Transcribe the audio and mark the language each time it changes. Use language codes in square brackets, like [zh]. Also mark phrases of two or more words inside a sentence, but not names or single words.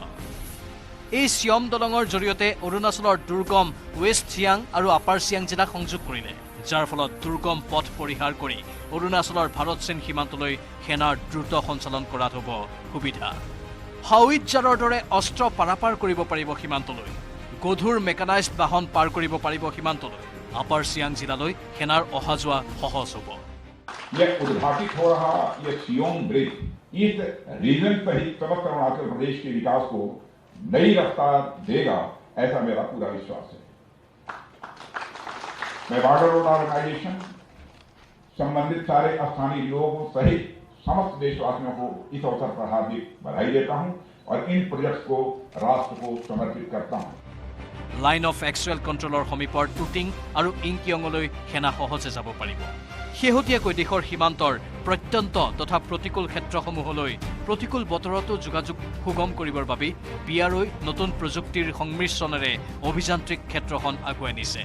[as] এই চিয়ম দলঙৰ জৰিয়তে অৰুণাচলৰ দুৰ্গম ৱেষ্ট চিয়াং আৰু আপাৰ চিয়াং জিলা সংযোগ কৰিলে, যাৰ ফলত দুৰ্গম পথ পৰিহাৰ কৰি অৰুণাচলৰ ভাৰত চীন সীমান্তলৈ সেনাৰ দ্ৰুত সঞ্চালন কৰাত হ'ব সুবিধা। হাউইটজাৰৰ দৰে অস্ত্ৰ পাৰাপাৰ কৰিব পাৰিব সীমান্তলৈ। গধুৰ মেকানাইজড বাহন পাৰ কৰিব পাৰিব সীমান্তলৈ। আপাৰ চিয়াং জিলালৈ সেনাৰ অহা যোৱা সহজ হ'ব। [hi] यह उद्घाटित हो रहा यह सियोम ब्रिज इस रीजन सहित समस्त अरुणाचल प्रदेश के विकास को नई रफ्तार देगा, ऐसा मेरा पूरा विश्वास है। मैं बॉर्डर रोड ऑर्गेनाइजेशन, संबंधित सारे स्थानीय लोगों सहित समस्त देशवासियों को इस अवसर पर हार्दिक बधाई देता हूं और इन प्रोजेक्ट्स को राष्ट्र को समर्पित करता हूं। [as] লাইন অফ এক্সুৱেল কণ্ট্ৰলৰ সমীপৰ টুটিং আৰু ইংকিয়ঙলৈ সেনা সহজে যাব পাৰিব। শেহতীয়াকৈ দেশৰ সীমান্তৰ প্ৰত্যন্ত তথা প্ৰতিকূল ক্ষেত্ৰসমূহলৈ প্ৰতিকূল বতৰতো যোগাযোগ সুগম কৰিবৰ বাবে BROই নতুন প্ৰযুক্তিৰ সংমিশ্ৰণেৰে অভিযান্ত্ৰিক ক্ষেত্ৰখন আগুৱাই নিছে।